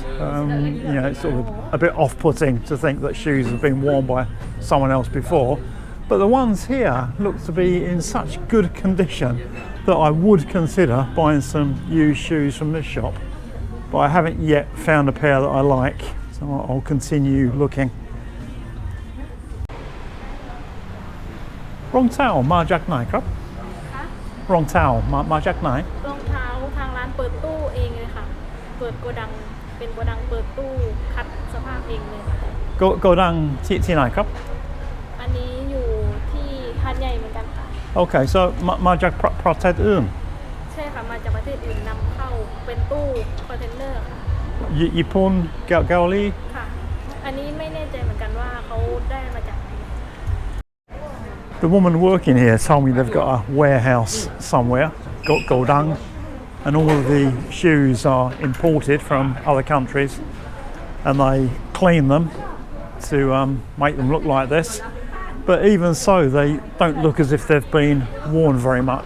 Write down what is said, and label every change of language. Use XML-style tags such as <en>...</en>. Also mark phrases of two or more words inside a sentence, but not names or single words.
<en>You know, it's sort of a bit off-putting to think that shoes have been worn by someone else before. But the ones here look to be in such good condition that I would consider buying some used shoes from this shop. But I haven't yet found a pair that I like, so I'll continue looking.</en> <th>รองเท้ามาจากไหนครับ? รองเท้ามาจากไหน? รองเท้า ทางร้านเปิดตู้เองเลยค่ะเปิดโกดังเป็นโกดังเปิดตู้คัดสภาพเองเลยค่ะ โกดังที่ไหนครับ อันนี้อยู่ที่หาดใหญ่เหมือนกันค่ะ</th> <en>Okay, so</en> <th>มาจากประเทศอื่น ใช่ค่ะมาจากประเทศอื่นนำเข้าเป็นตู้คอนเทนเนอร์ค่ะ ญี่ปุ่นเกาหลี ค่ะอันนี้ไม่แน่ใจเหมือนกันว่าเขาได้มาจากไหน</th> <en>The woman working here told me they've got a warehouse somewhere, got Godang, and all of the shoes are imported from other countries, and they clean them to make them look like this. But even so, they don't look as if they've been worn very much.</en>